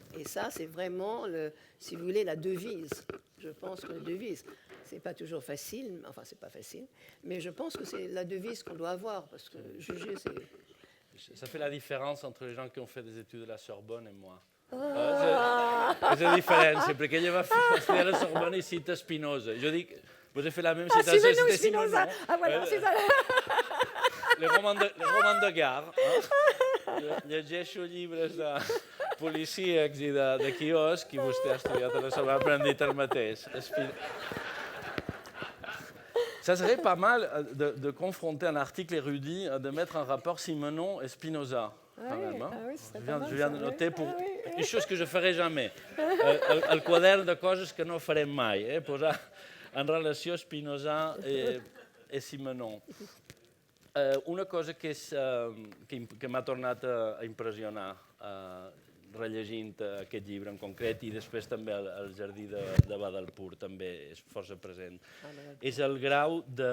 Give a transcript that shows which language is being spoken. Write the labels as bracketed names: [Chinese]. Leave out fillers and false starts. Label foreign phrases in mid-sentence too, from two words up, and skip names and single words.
[French] Et ça, c'est vraiment, si vous voulez, la devise. Je pense que la devise, c'est pas toujours facile, enfin, c'est pas facile, mais je pense que c'est la devise qu'on doit avoir, parce que juger, c'est... Ça fait la différence entre les gens qui ont fait des études à la Sorbonne et moi. Ah, C'est la différence, parce que je vais faire la Sorbonne et cite Spinoza. Je dis, vous avez fait la même ah, citation, Simenon, c'était Spinoza. Simenon. Ah, voilà, c'est ça. Les romans de gare. [Catalan] Llegeixo llibres de policíacs i de quiosc i vostè ha estudiat a la Sorbonne, però han dit el mateix. [French] Ça serait pas mal de confronter un article érudit, de mettre un rapport Simenon et Spinoza. Ah oui, Hein. ah oui, ce serait Je pas mal, viens ça, de noter oui. pour Ah oui. une chose que je ne ferai jamais. [Catalan] El quadern de coses que no farem mai. Posar en relació Spinoza i Simenon. Una cosa que m'ha tornat a impressionar rellegint aquest llibre en concret i després també el Jardí de Badalpur també és força present, és el grau de...